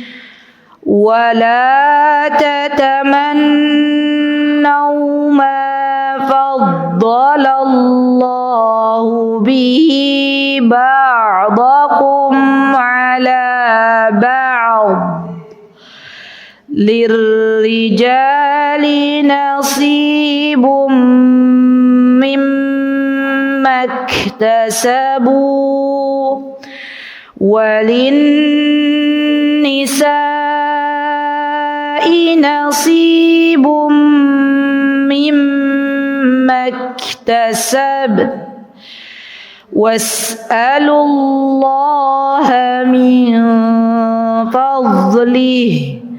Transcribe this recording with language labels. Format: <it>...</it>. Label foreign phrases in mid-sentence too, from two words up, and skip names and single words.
<ar>ولا تتمنوا ما فضل الله به بعضكم على بعض. للرجال نصيب مما اكتسبوا وللنساء نصيب مما اكتسبن واسألوا الله من فضله.</ar>